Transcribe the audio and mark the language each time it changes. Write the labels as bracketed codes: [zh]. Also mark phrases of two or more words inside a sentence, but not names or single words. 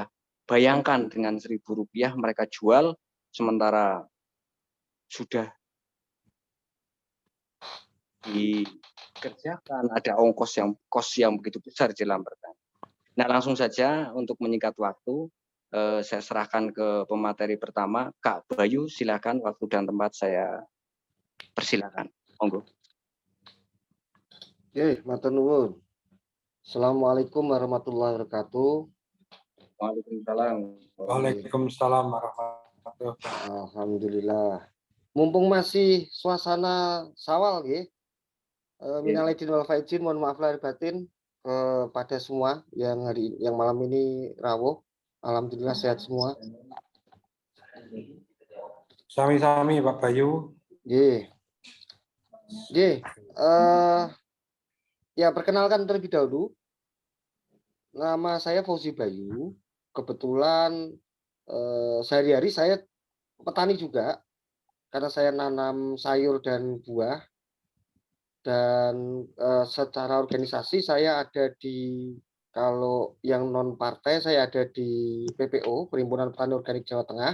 [id] Bayangkan dengan Rp1.000 mereka jual, sementara sudah dikerjakan, ada kos yang begitu besar dalam bertani. Nah, langsung saja untuk menyingkat waktu, saya serahkan ke pemateri pertama, Kak Bayu, silakan, waktu dan tempat saya persilakan. Monggo. Oke, [jv] matur nuwun. [ar] السلام عليكم ورحمة الله وبركاته. Waalaikumsalam. وعليكم السلام ورحمة الله وبركاته. Alhamdulillah. [id] Mumpung masih suasana Syawal nggih. [ar] من العائدين والفائزين, [id] mohon maaf lahir batin kepada semua yang malam ini rawuh. Alhamdulillah sehat semua. [jv] Sami-sami Pak Bayu. Nggih. Nggih. [id] Ya, perkenalkan terlebih dahulu. Nama saya Fauzi Bayu. Kebetulan sehari-hari saya petani juga, karena saya nanam sayur dan buah. Dan secara organisasi saya ada di, kalau yang non partai saya ada di PPO, Perhimpunan Petani Organik Jawa Tengah.